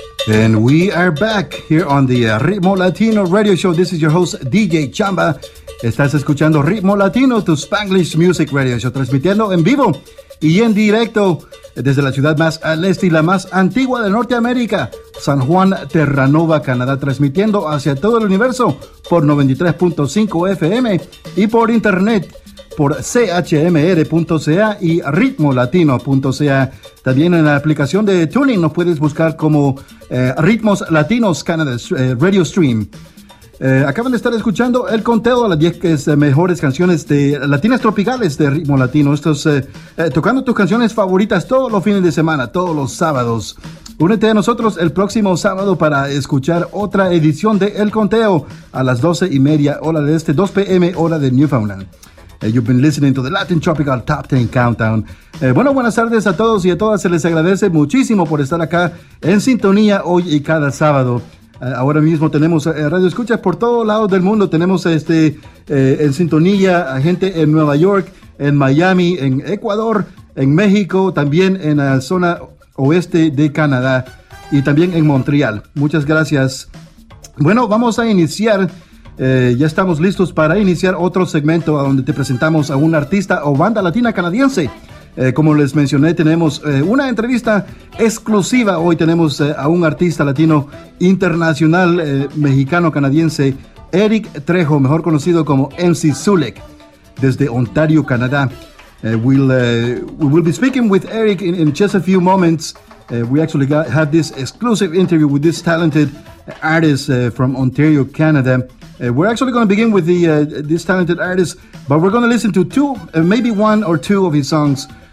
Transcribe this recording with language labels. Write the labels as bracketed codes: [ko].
[en] And we are back here on the Ritmo Latino Radio Show. This is your host, DJ Chamba. [es] Estás escuchando Ritmo Latino, tu Spanglish Music Radio Show, transmitiendo en vivo y en directo desde la ciudad más al este y la más antigua de Norteamérica, San Juan, Terranova, Canadá, transmitiendo hacia todo el universo por 93.5 FM y por internet por chmr.ca y ritmolatino.ca. También en la aplicación de Tuning nos puedes buscar como Ritmos Latinos Canada Radio Stream. Acaban de estar escuchando el conteo de las 10 mejores canciones de latinas tropicales de Ritmo Latino. Esto es tocando tus canciones favoritas todos los fines de semana, todos los sábados. Únete a nosotros el próximo sábado para escuchar otra edición de El Conteo a las 12:30, hora de este, 2 p.m., hora de Newfoundland. [en] You've been listening to the Latin Tropical Top 10 Countdown. [es] Bueno, buenas tardes a todos y a todas. Se les agradece muchísimo por estar acá en sintonía hoy y cada sábado. Ahora mismo tenemos radio escuchas por todos lados del mundo. Tenemos en sintonía a gente en Nueva York, en Miami, en Ecuador, en México, también en la zona oeste de Canadá y también en Montreal. Muchas gracias. Bueno, vamos a iniciar. Ya estamos listos para iniciar otro segmento donde te presentamos a un artista o banda latina canadiense. Como les mencioné, tenemos una entrevista exclusiva. Hoy tenemos a un artista latino internacional, mexicano-canadiense, Eric Trejo, mejor conocido como MC Zulek, desde Ontario, Canadá. [en] We will be speaking with Eric in just a few moments. We actually have this exclusive interview with this talented artist from Ontario, Canada. We're actually going to begin with this talented artist, but we're going to listen to maybe one or two of his songs.